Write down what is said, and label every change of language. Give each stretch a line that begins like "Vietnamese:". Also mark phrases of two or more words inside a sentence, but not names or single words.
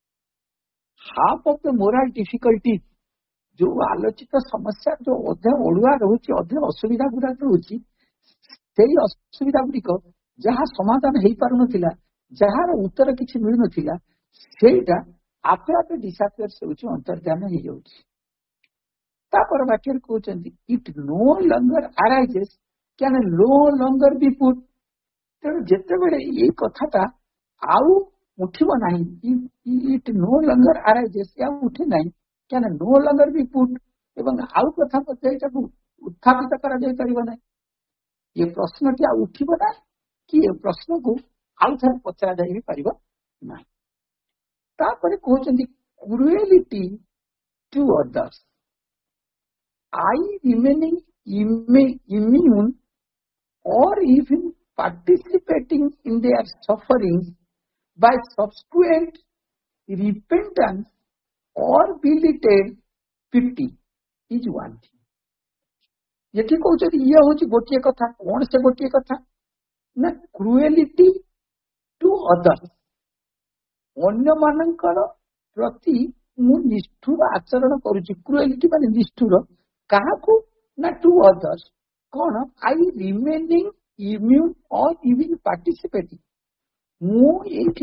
English: half of the moral difficulty,
Odia: ଯୋଉ ଆଲୋଚିତ ସମସ୍ୟା ଯୋଉ ଅଧେ ଅଡୁଆ ରହୁଛି, ଅଧେ ଅସୁବିଧା ଗୁଡାକ ରହୁଛି, ସେଇ ଅସୁବିଧା ଗୁଡିକ ଯାହା ସମାଧାନ ହେଇପାରୁନଥିଲା, ଯାହାର ଉତ୍ତର କିଛି ମିଳୁନଥିଲା, ସେଇଟା ଆପେ ଆପେ ଡିସାପିୟର ହେଉଛି, ଅନ୍ତର୍ଧ୍ୟାନ ହେଇଯାଉଛି। ତାପର ବାକ୍ୟରେ କହୁଛନ୍ତି
English: it no longer arises can no longer be put।
Odia: ତେଣୁ ଯେତେବେଳେ ଏଇ କଥାଟା ଆଉ ଉଠିବ ନାହିଁ,
English: it no longer arises,
Odia: ଆଉ ଉଠେ ନାହିଁ,
English: can no longer be put,
Odia: ଏବଂ ଆଉ କଥା ମଧ୍ୟ ଏଇଟାକୁ ଉତ୍ଥାପିତ କରାଯାଇ ପାରିବ ନାହିଁ। ଏ ପ୍ରଶ୍ନଟି ଆଉ ଉଠିବ ନାହିଁ କି ଏ ପ୍ରଶ୍ନକୁ ଆଉ ଥରେ ପଚରା ଯାଇ ପାରିବ ନାହିଁ। ତାପରେ କହୁଛନ୍ତି
English: cruelty to others, I remaining immune or even participating in their sufferings by subsequent repentance or belated pity is one thing।
Odia: ଏଠି କହୁଛନ୍ତି ଇଏ ହଉଛି ଗୋଟିଏ କଥା। କଣ ସେ ଗୋଟିଏ କଥା ନା
English: cruelty to others,
Odia: ଅନ୍ୟମାନଙ୍କର ପ୍ରତି ମୁଁ ନିଷ୍ଠୁର ଆଚରଣ କରୁଛି, କ୍ରୁଏଲିଟି ମାନେ ନିଷ୍ଠୁର କାହାକୁ ନା
English: to others, କଣ I remaining immune or even participating,
Odia: ମୁଁ ଏଇଠି